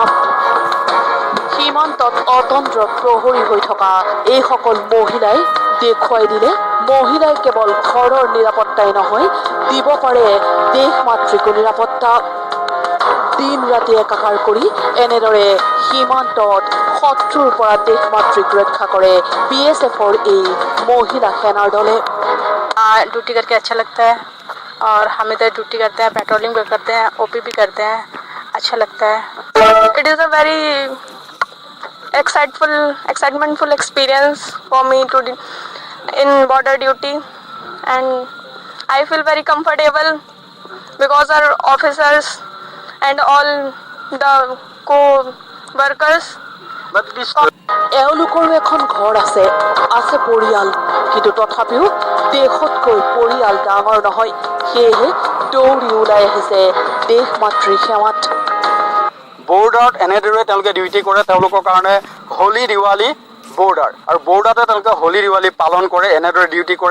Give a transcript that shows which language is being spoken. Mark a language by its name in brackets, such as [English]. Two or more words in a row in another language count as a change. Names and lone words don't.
[Assamese] সীমান্তত অতন্ত্ৰ প্ৰহৰী হৈ থকা এইসকল মহিলাই দেখুৱাই দিলে মহিলাই কেৱল ঘৰৰ নিৰাপত্তাই নহয়, দিব পাৰে দেশ মাতৃকো নিৰাপত্তা। দিন ৰাতি একাকাৰ কৰি এনেদৰে সীমান্তত শত্ৰুৰ পৰা দেশ মাতৃক ৰক্ষা কৰে BSFৰ এই মহিলা সেনাৰ দলে। [Hindi] ड्यूटी करके अच्छा लगता है और हम इधर ड्यूटी करते हैं, पेट्रोलिंग भी करते हैं, OP भी करते हैं, अच्छा लगता है। [English] It is a very excitementful experience for me to in border duty, and I feel very comfortable because our officers and all the co-workers. [Assamese] এওঁলোকৰো এখন ঘৰ আছে পৰিয়াল, কিন্তু তথাপিও দেশতকৈ পৰিয়াল ডাঙৰ নহয়, সেয়েহে দৌৰি ওলাই আহিছে দেশ মাতৃৰ সেৱাত। বৰ্ডাৰত এনেদৰে তেওঁলোকে ডিউটি কৰে, তেওঁলোকৰ কাৰণে হোলী দিৱালী বৰ্ডাৰ, আৰু বৰ্ডাৰতে তেওঁলোকে হোলী দিৱালী পালন কৰে, এনেদৰে ডিউটি কৰে।